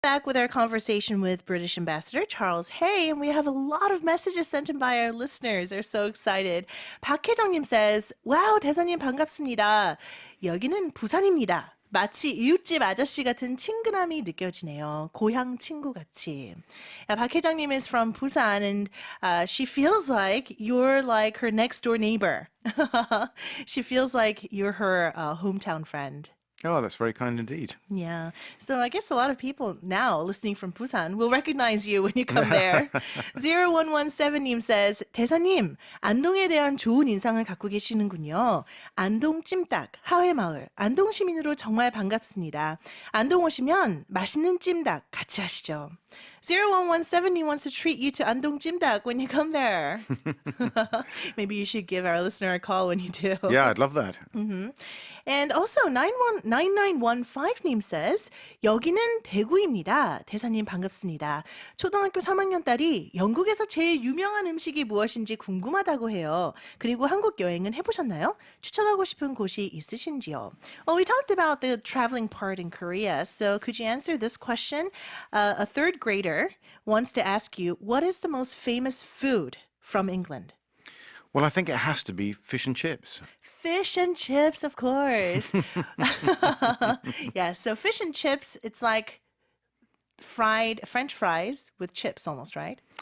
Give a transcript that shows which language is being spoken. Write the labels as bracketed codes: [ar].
[en] Back with our conversation with British Ambassador Charles Hay, and we have a lot of messages sent in by our listeners. They're so excited. [ko] 박혜정님 [en] says, "Wow, [ko] 대사님 반갑습니다. 여기는 부산입니다. 마치 이웃집 아저씨 같은 친근함이 느껴지네요. 고향 친구 같이." [en] 박혜정님 is from Busan, and she feels like you're like her next door neighbor. She feels like you're her hometown friend. Oh, that's very kind indeed. Yeah. So I guess a lot of people now listening from Busan will recognize you when you come there. [ko] 0117님 [en] says, [ko] 대사님, 안동에 대한 좋은 인상을 갖고 계시는군요. 안동 찜닭, 하회마을, 안동 시민으로 정말 반갑습니다. 안동 오시면 맛있는 찜닭 같이 하시죠. [en] 0117 wants to treat you to Andong Jimdak when you come there. Maybe you should give our listener a call when you do. Yeah, I'd love that. And also 9915님 says, [ko] 여기는 대구입니다. 대사님 반갑습니다. 초등학교 3학년 딸이 영국에서 제일 유명한 음식이 무엇인지 궁금하다고 해요. 그리고 한국 여행은 해보셨나요? 추천하고 싶은 곳이 있으신지요? [en] Well, we talked about the traveling part in Korea, so could you answer this question? A third grader wants to ask you, what is the most famous food from England? Well, I think it has to be fish and chips. Fish and chips, of course. Yeah, so fish and chips, it's like fried French fries with chips almost, right?